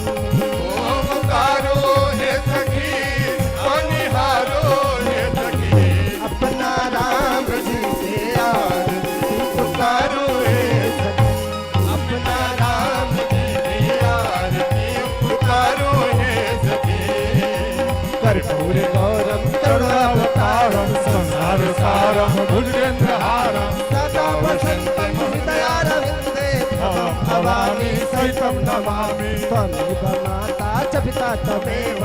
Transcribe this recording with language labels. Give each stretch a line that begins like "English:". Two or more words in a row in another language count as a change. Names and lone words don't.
Bhojpuri: ओम उतारो है सखी निहारो है सखी अपना राम जी के आरती उतारो है सखी अपना राम जी की आरती उतारो है सखी
Sanskrit: कर्पूर गौरम करुणावतारम संसार सारम भुजगेन्द्रहारम सदा वसन्तं हृदयारविन्दे भवानी सहितं नमामि त्वमेव माता च पिता त्वमेव